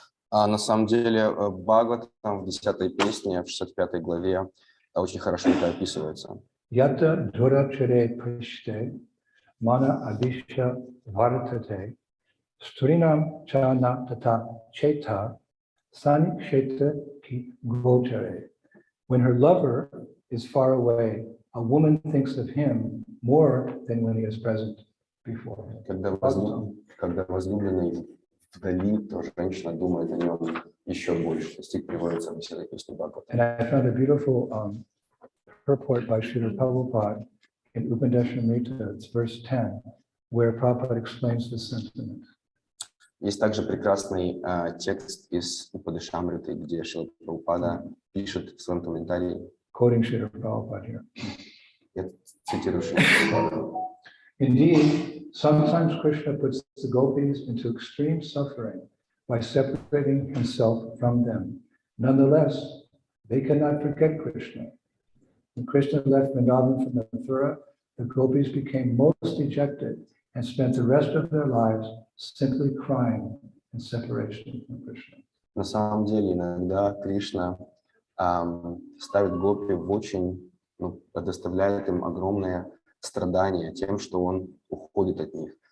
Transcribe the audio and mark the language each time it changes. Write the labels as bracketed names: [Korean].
[Russian] А на самом деле Бхагаватам в 10-й песне, в 65-й главе очень хорошо это описывается. [Sanskrit] Yata durachare prishte mana adisha vartate strinam chana tata cheta saniksheta ki gochare. [English] When her lover is far away, a woman thinks of him more than when he is present before her. [Russian] Когда возлюбленный вдали, то женщина думает о нем еще больше. Стих приводится в 10-й песне Бхагаватам. [English] And I found a beautiful purport by Srila Prabhupada in Upadeshamrita, it's verse 10, where Prabhupada explains this sentiment. [Russian] Есть также прекрасный текст из Упадешамриты, где Шрила Прабхупада пишет в своем комментарии. [English] Quoting Srila Prabhupada here. [Russian] Я цитирую Шрила Прабхупаду. [English] Indeed, sometimes Krishna puts the gopis into extreme suffering by separating himself from them. Nonetheless, they cannot forget Krishna. When Krishna left Vrindavan from Mathura, the gopis became most dejected and spent the rest of their lives simply crying in separation from Krishna. [Russian] На самом деле, иногда Кришна ставит гопи в очень, предоставляет им огромное страдание тем, что он уходит от них.